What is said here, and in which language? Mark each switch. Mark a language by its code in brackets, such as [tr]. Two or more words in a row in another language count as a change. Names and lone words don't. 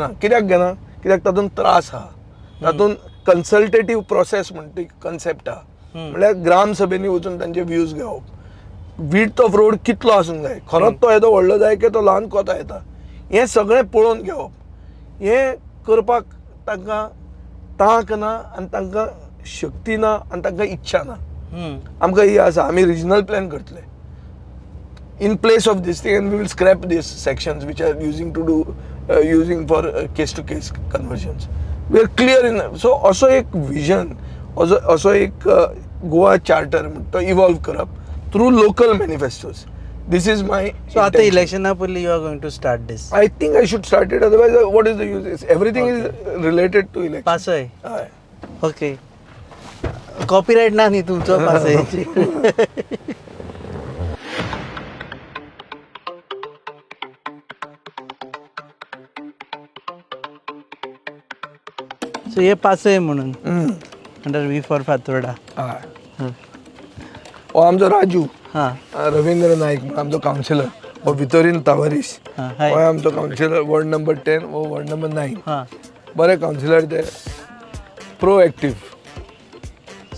[kok] कित्याक तातूंत त्रास आहा तातूंत [en] consultative process [kok] म्हणटा कन्सेप्ट आहा म्हणल्यार ग्राम सभेनी वचून तांचे व्ह्यूज घेवप [en] width of road [kok] कितलो आसूंक जाय खरोच तो येदो व्हडलो जाय की तो ल्हान कोता येता हें सगळें पळोवन घेवप हें करपाक तांकां तांक ना आनी तांकां शक्ती ना आनी तांकां इच्छा ना आमकां ही आसा आमी रिजनल प्लॅन करतले [en] in place of this thing and we will scrap these sections which are using for case to case conversions we are clear in so also एक vision also एक Goa charter to evolve करप through local manifestos this is my so at the election apparently you are going to start this I think I should start it otherwise what is the use everything is related to election [kok] pass आहे okay copyright ना नी तुमचो pass आहे सो हे पास आहे म्हणून [en] under V for Fatorda [kok] हो आमचो राजू हां रवींद्र नाईक म्हणून आमचो कावन्सिलर हो भितोरीन तावरीस हो आमचो कावन्सिलर [en] ward number 10 [kok] हो [en] ward number 9 हां [kok] बरे कावन्सिलर ते प्रोएक्टीव